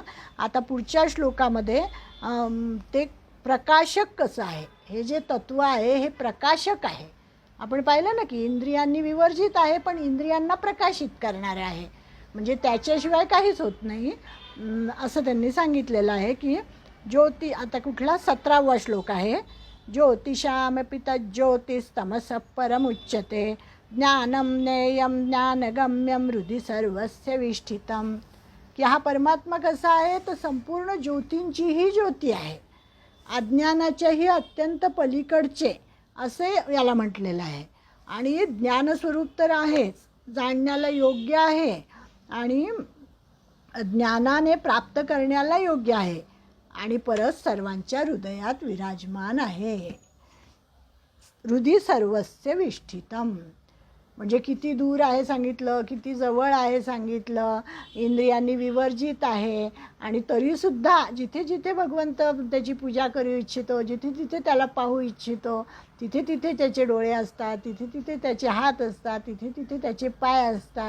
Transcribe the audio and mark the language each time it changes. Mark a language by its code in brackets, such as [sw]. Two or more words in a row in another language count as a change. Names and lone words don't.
[mr] आता पुढच्या श्लोकामध्ये ते प्रकाशक कसं आहे, हे जे तत्व आहे हे प्रकाशक आहे. आपण पाहिलं ना की इंद्रियांनी विवर्जित आहे पण इंद्रियांना प्रकाशित करणारे आहे. म्हणजे त्याच्याशिवाय काहीच होत नाही असं त्यांनी सांगितलेलं आहे की ज्योती. आता कुठला 17वा श्लोक आहे. [sa] ज्योतिषामपि तज्ज्योतिस्तमसः परमुच्यते ज्ञानं ज्ञेयं ज्ञानगम्यं हृदि सर्वस्य विष्ठितम्. [mr] की हा परमात्मा कसा आहे तर संपूर्ण ज्योतींचीही ज्योती आहे, अज्ञानाच्याही अत्यंत पलीकडचे असे याला म्हटलेलं आहे. आणि ज्ञानस्वरूप तर आहेच, जाणण्याला योग्य आहे आणि ज्ञानाने प्राप्त करण्याला योग्य आहे आणि परत सर्वांच्या हृदयात विराजमान आहे. [sa] हृदि सर्वस्य विष्ठितम, [mr] म्हणजे किती दूर आहे सांगितलं, किती जवळ आहे सांगितलं, इंद्रियांनी विवर्जित आहे आणि तरीसुद्धा जिथे जिथे भगवंत त्याची पूजा करू इच्छितो, जिथे तिथे त्याला पाहू इच्छितो, तिथे तिथे त्याचे डोळे असतात, तिथे तिथे त्याचे हात असतात, तिथे तिथे त्याचे पाय असतात.